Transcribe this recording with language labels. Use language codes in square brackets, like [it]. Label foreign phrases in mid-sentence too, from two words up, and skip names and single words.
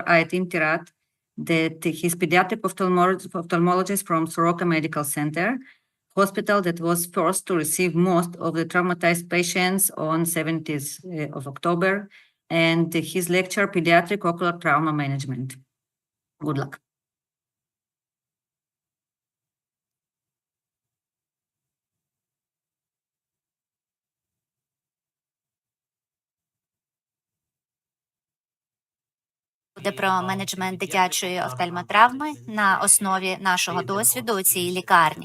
[en] Aytin Tirat, that he's pediatric ophthalmologist from Soroka Medical Center, hospital that was first to receive most of the traumatized patients on 17th of October, and his lecture, Pediatric Ocular Trauma Management. Good luck. [uk] Буде про менеджмент дитячої офтальмотравми на основі нашого досвіду у цій лікарні.